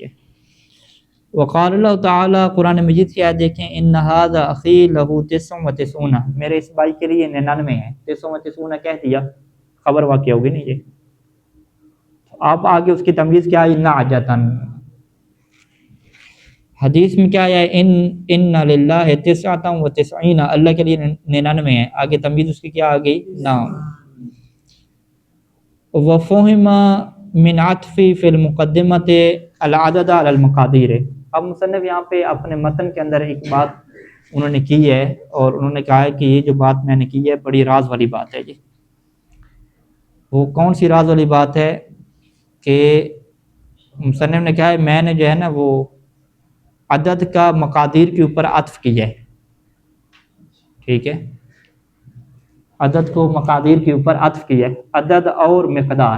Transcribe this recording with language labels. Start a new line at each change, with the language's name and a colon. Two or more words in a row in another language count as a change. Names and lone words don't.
Arabic: وقال اللہ تعالیٰ،
Urdu: قرآن مجید کی آیت دیکھیں،
Arabic: ان ھذا اخی لہ 99،
Urdu: میرے اس بھائی کے لیے 99 ہے. 99 کہہ دیا، خبر واقع ہوگی نہیں. یہ آپ آگے اس کی تمیز کیا، نعجتن. حدیث میں کیا ہے،
Arabic: ان للہ تسعۃ و تسعین،
Urdu: اللہ کے لیے 99 ہے، آگے تمیز اس کی کیا آ گئی، نام.
Arabic: وفہم من عطفی فی المقدمۃ العدد علی المقادیر.
Urdu: اب مصنف یہاں پہ اپنے متن کے اندر ایک بات انہوں نے کی ہے، اور انہوں نے کہا ہے کہ یہ جو بات میں نے کی ہے بڑی راز والی بات ہے جی. وہ کون سی راز والی بات ہے کہ مصنف نے کہا ہے میں نے جو ہے نا وہ عدد کا مقادیر کے اوپر عطف کیا ہے، ٹھیک ہے، عدد کو مقادیر کے اوپر عطف کیا ہے، عدد اور مقدار.